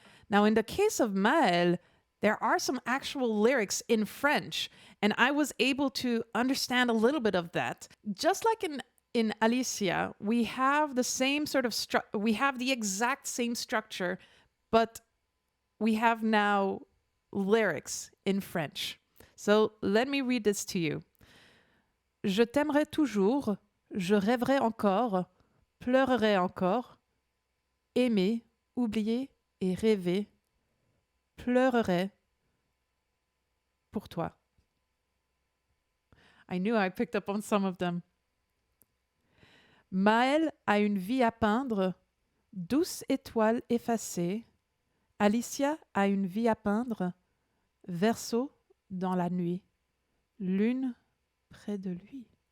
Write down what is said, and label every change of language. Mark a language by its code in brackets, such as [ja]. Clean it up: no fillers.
[en] Now, in the case of Maelle, there are some actual lyrics in French, and I was able to understand a little bit of that. Just like in Alicia, we have the same sort of we have the exact same structure, but we have now lyrics in French. So let me read this to you. [fr] Je t'aimerai toujours, je rêverai encore, pleurerai encore, aimer, oublier et rêver, pleurerai pour toi. [en] I knew I picked up on some of them. [fr] Maelle a une vie à peindre, douce étoile effacée. Alicia a une vie à peindre, verso dans la nuit, lune près de lui.